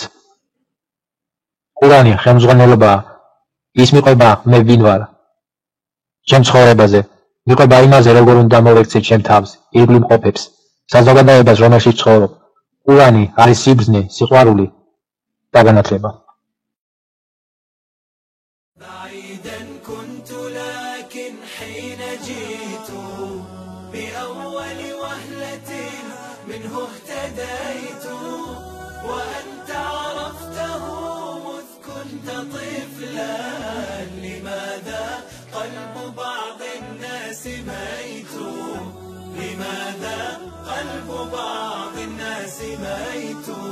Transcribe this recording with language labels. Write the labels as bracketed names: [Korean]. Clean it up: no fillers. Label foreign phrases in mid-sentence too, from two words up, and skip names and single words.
[Georgian] ყურანი ხელმძღვანელობაა, ის მიყვება მე ვინ ვარ. ჩემ ცხოვრებაზე, იყვება იმაზე, როგორ უნდა მოვექცეთ ჩემ თავს, ირგვლივ მყოფებს, საზოგადოებას, რომელშიც ცხოვრობ. ყურანი არის სიბრძნე, სიყვარული და განათლება. [Arabic] بعيدا كنت لكن حين جئت بأول وهلة منه اهتديت وأنت عرفته مذ كنت طفلا لماذا قلب بعض الناس ميت لماذا قلب بعض الناس ميت